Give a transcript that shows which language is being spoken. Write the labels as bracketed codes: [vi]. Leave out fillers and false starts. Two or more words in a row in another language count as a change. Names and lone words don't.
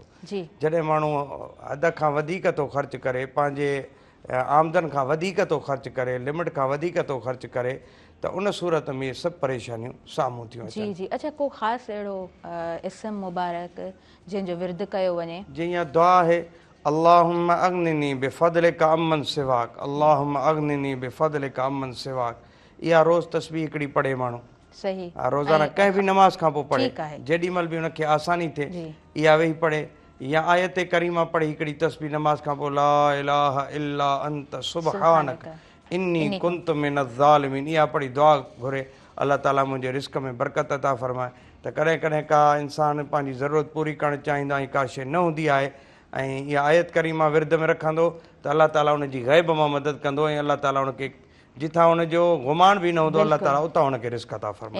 [sd] जॾहिं माण्हू हद खां वधीक थो ख़र्च करे, पंहिंजे आमदन खां वधीक थो ख़र्च करे, लिमिट खां वधीक थो ख़र्च करे, त उन सूरत में सभु परेशानियूं साम्हूं थियूं अचनि। जी, अच्छा, को ख़ासि अहिड़ो इस्म मुबारक जंहिंजो विर्द कयो वञे? जीअं दुआ आहे [ar] اللهم أغنني بفضلك عمن سواك، اللهم أغنني بفضلك عمن سواك, [sd] इहा रोज़ तस्बीह हिकिड़ी पढ़े माण्हू। सही, रोज़ाना कंहिं बि नमाज़ खां पोइ पढ़े, जेॾी महिल बि उनखे आसानी थिए इहा वेही पढ़े, या आयत करीमा पढ़े हिकिड़ी तस्बीह नमाज़ खां पोइ, [ar] لا إله إلا أنت سبحانك إني كنت من الظالمين, [sd] इहा पढ़ी दुआ घुरे अल्लाह ताला मुंहिंजे रिस्क में बरकत अता फरमाए। त कॾहिं कॾहिं का इंसान पंहिंजी ज़रूरत पूरी करणु चाहींदो ऐं का शइ न हूंदी आहे ऐं इहा आयत करीमा विर्द में रखंदो त अल्लाह ताला उनजी ग़ैब मां मदद कंदो ऐं अल्लाह ताला उनखे जिथां हुनजो गुमान बि न हूंदो अल्लाह ताला उतां हुनखे रिस्क अता फरमाए।